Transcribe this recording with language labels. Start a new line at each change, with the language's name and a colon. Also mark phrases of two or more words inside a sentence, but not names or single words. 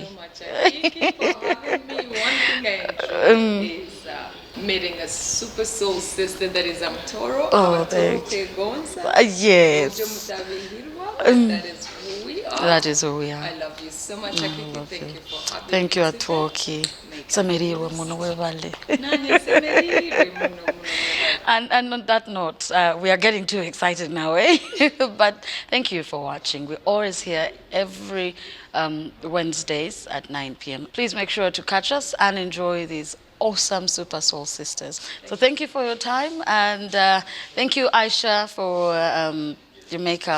English: So much. Thank you for having me. One thing I enjoy is meeting a super soul sister that is Amtoro. Oh, thank yes. That is who we are. That is who we are. I love you so much. Akiki. Thank you for having Thank me you, today.
Tooro: Atwoki. Samerirwe muno webale. Nani semerire muno muno.
English: And on that note, we are getting too excited now, eh? But thank you for watching. We're always here every Wednesdays at 9 p.m. Please make sure to catch us and enjoy these awesome Super Soul Sisters. So thank you for your time, and thank you, Aisha, for your makeup.